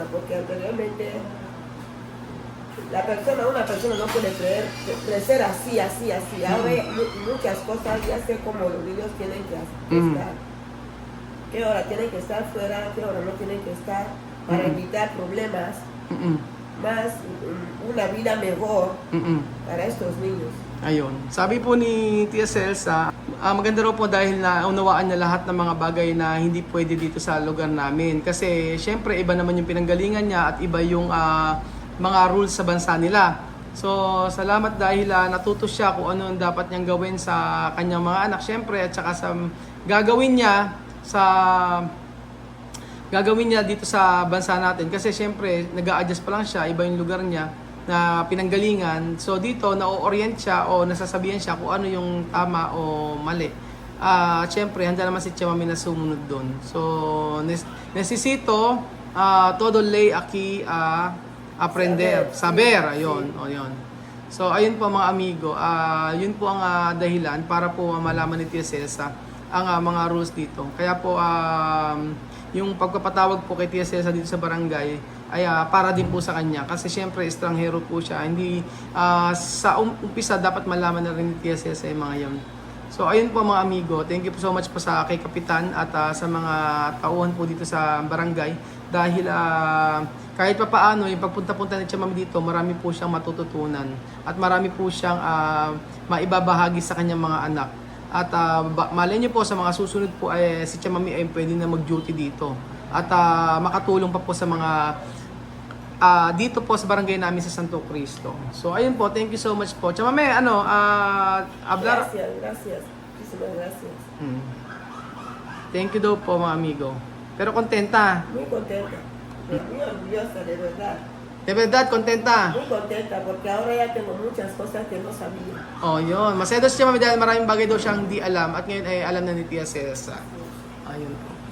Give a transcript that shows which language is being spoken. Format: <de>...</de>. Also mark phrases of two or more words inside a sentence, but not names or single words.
<es>Porque anteriormente una persona no puede crecer así. Ahora muchas cosas ya sé cómo los niños tienen que estar. Qué hora tienen que estar fuera, qué hora no tienen que estar para evitar problemas. Más una vida mejor para estos niños.</es> <tl>Ayun. Sabi po ni Tia Celsa, maganda raw po dahil naunawaan niya lahat ng mga bagay na hindi pwede dito sa lugar namin. Kasi syempre iba naman yung pinanggalingan niya at iba yung mga rules sa bansa nila. So salamat dahil natuto siya kung ano ang dapat niyang gawin sa kanyang mga anak syempre at saka sa gagawin niya dito sa bansa natin. Kasi syempre nag-a-adjust pa lang siya, iba yung lugar niya na pinanggalingan. So dito na-orient siya o nasasabihan siya kung ano yung tama o mali. Siyempre handa naman si Tia Mami na sumunod doon.</tl> <es>So necesito todo ley aquí aprender, saber,</es> <tl>ayun, o yun. So ayun po mga amigo, yun po ang dahilan para po malaman ni Tia Celsa ang mga rules dito. Kaya po yung pagpapatawag po kay Tia Celsa dito sa barangay ay para din po sa kanya kasi syempre estranghero po siya. Hindi sa umpisa dapat malaman na rin ni Tia Celsa yung mga yun. So ayun po mga amigo,</tl> <en>thank you</en> <tl>po</tl> <en>so much</en> <tl>po sa kay Kapitan at sa mga tauhan po dito sa barangay dahil kahit pa paano yung pagpunta-punta ni Tia Mami dito, marami po siyang matututunan at marami po siyang maibabahagi sa kanyang mga anak. At malay niyo po sa mga susunod po ay si Tia Mami ay pwede na mag-duty dito at makatulong pa po sa mga dito po sa barangay namin sa Santo Cristo. So ayun po,</tl> <en>thank you so much po. Tia Mami,</en> <es>hablar. Gracias. Muchísimas gracias.</es> <en>Thank you</en> <tl>daw po mga amigo.</tl> <es>Pero kontenta. Muy contenta. Muy orgullosa, de verdad. De verdad, kontenta. Muy contenta porque ahora ya tengo muchas cosas que no sabía.</es> <tl>Oh, yun. Masaya daw si Tia Mami dahil maraming bagay daw siyang di alam at ngayon ay alam na ni Tia Celsa. Ayun po.</tl>